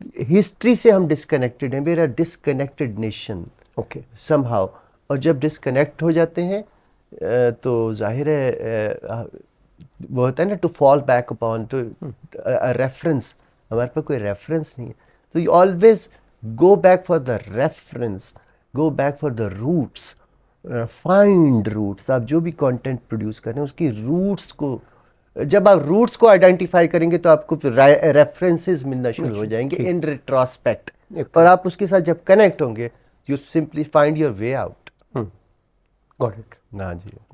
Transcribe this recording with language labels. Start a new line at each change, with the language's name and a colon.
Urdu: History سے ہم disconnected ہیں, میرا
English: Disconnected nation okay, somehow.
Urdu: اور جب ڈسکنیکٹ ہو جاتے ہیں تو ظاہر ہے وہ ہوتا ہے نا,
English: To fall back upon to reference.
Urdu: ہمارے پاس کوئی ریفرنس نہیں ہے,
English: تو you always go back for the reference, go back for the roots, find roots.
Urdu: آپ جو بھی کانٹینٹ پروڈیوس کریں اس کی روٹس کو, جب آپ روٹس کو آئیڈینٹیفائی کریں گے تو آپ کو ریفرنسز ملنا شروع ہو جائیں گے
English: in retrospect,
Urdu: اور آپ اس کے ساتھ جب کنیکٹ ہوں گے
English: You simply find your way out. Got it.
Urdu: نا جی,